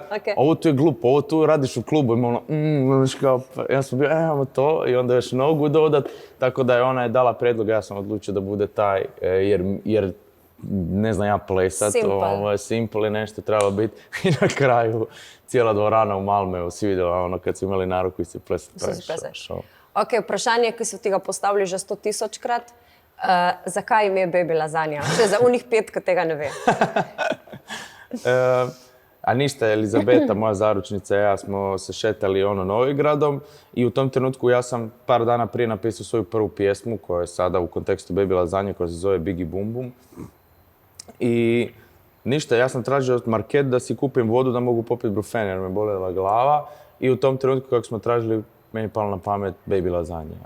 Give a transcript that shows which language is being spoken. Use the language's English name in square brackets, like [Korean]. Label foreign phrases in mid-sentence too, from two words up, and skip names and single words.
[Croatian] Ovo tu je glupo, ovo tu radiš u klubu. Ja sam bio, imamo to i onda još nogu dodat. Tako da je ona dala predlog, ja sam odlučio da bude taj, jer ne znam ja plesat. Simple je nešto trebalo biti. I na kraju cijela dvorana u Malmeu si vidjela kad su imali naruku i si plesat. [Slovenian] Ok, vprašanje, ki so ti ga postavili že 100.000-krat. Zakaj ime Baby Lazanja? Še za unih 5, ki tega ne ve. [Croatian] A ništa, Elizabeta, moja zaručnica i ja smo se šetali Novigradom i u tom trenutku ja sam par dana prije napisao svoju prvu pjesmu koja je sada u kontekstu Baby Lazanje koja se zove Biggie Boom Boom. I ništa, ja sam tražio od Market da si kupim vodu da mogu popiti brufen jer me bolela glava i u tom trenutku kako smo tražili meni je palo na pamet Baby Lazanja.